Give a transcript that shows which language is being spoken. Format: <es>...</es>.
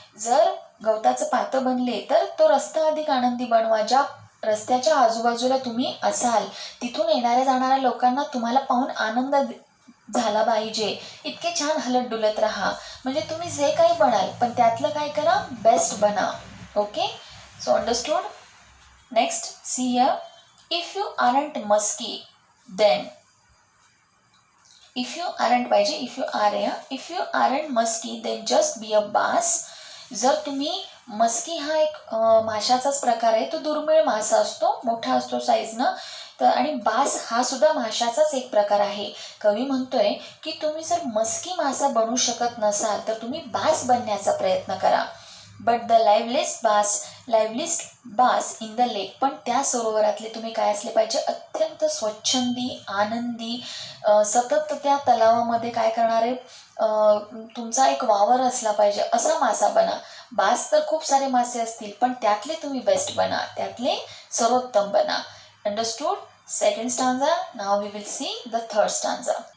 <mr>जर गवताचं पातं बनले तर तो रस्ता अधिक आनंदी बनवा. ज्या रस्त्याच्या आजूबाजूला तुम्ही असाल तिथून येणाऱ्या जाणाऱ्या लोकांना तुम्हाला पाहून आनंद झाला पाहिजे, इतके छान हलत डुलत राहा. म्हणजे तुम्ही जे काही बनाल पण त्यातलं काय करा? बेस्ट बना.</mr> <en>Okay, so understood. Next see here. If you aren't musky, then if you aren't पाहिजे, if you aren't musky, then just be a bass.</en> <mr>जर तुम्ही मस्की हा एक माशाचाच प्रकार आहे, तो दुर्मिळ मासा असतो, मोठा असतो साईजनं. तर आणि बास हा सुद्धा माशाचाच एक प्रकार आहे. कवी म्हणतोय की तुम्ही जर मस्की मासा बनू शकत नसाल तर तुम्ही बास बनण्याचा प्रयत्न करा.</mr> <en>But the liveliest bass in the lake.</en> <mr>पण त्या सरोवरातले तुम्ही काय असले पाहिजे, अत्यंत स्वच्छंदी, आनंदी, सतत त्या तलावामध्ये काय करणारे तुमचा एक वावर असला पाहिजे असा मासा बना. बास तर खूप सारे मासे असतील, पण त्यातले तुम्ही बेस्ट बना, त्यातले सर्वोत्तम बना.</mr> <en>Understood? Second stanza. Now we will see the third stanza.</en>